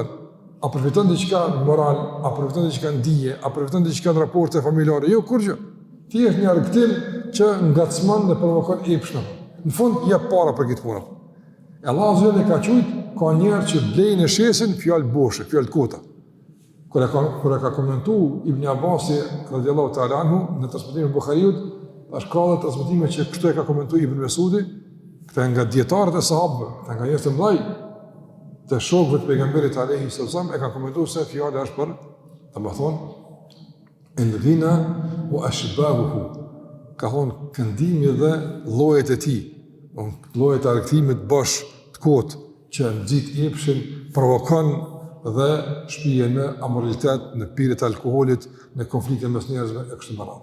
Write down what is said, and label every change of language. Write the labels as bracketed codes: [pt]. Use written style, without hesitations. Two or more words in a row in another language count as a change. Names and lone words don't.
[sq] A përfiton diçka moral, a përfiton diçka ndije, a përfiton diçka në raporte familjare? Jo kurrë. Thjesht një argëtim që ngacmon dhe provokon epshëm. Në fund jep para për këtë punë. Allahu azza ka thujt ka njerëz që blejnë e shesin fjalë boshe, fjalë kota. Kur e ka komentu Ibn Abasi [ar] رضي الله تعالى عنه [sq] në transmetimin e Buhariut, është ka dhe transmetime që kështu e ka komentu Ibn Mesudi, këta nga djetarët e sahabëve, këta nga njerëz të mëdhej të shokëve të pejgamberit [ar] عليه السلام, [sq] e ka komentuar se fjala është për, domethënë, [ar] الذين وأشباهه, [sq] ka thonë këndimi dhe llojet e tij, llojet e argëtimit bosh të kotë që nxit epshin, provokon dhe shpijen në amoralitet, në pirje të alkoolit, në konflikte mes njerëzve e kështu me radhë.